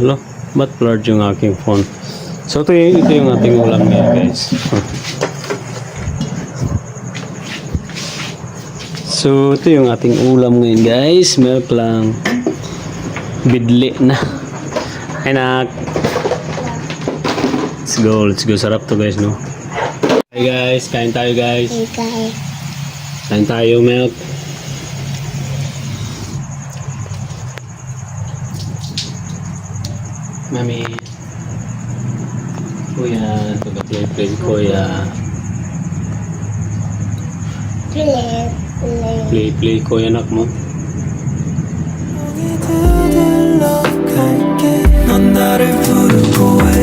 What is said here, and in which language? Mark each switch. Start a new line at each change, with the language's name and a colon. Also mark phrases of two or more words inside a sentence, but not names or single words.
Filipino: Hello, ba't blurred yung aking phone? So ito yung ating ulam ngayon guys. So ito yung ating ulam ngayon guys. Milk lang, bidli na. Anak,
English: let's go,
Filipino: sarap to guys, no?
English: Hey guys,
Filipino: kain tayo guys. Kain tayo, milk. Mami. Kuya, taga-play kuya. Play kuya anak mo.
Korean: 들러 갈게 넌 나를 부르고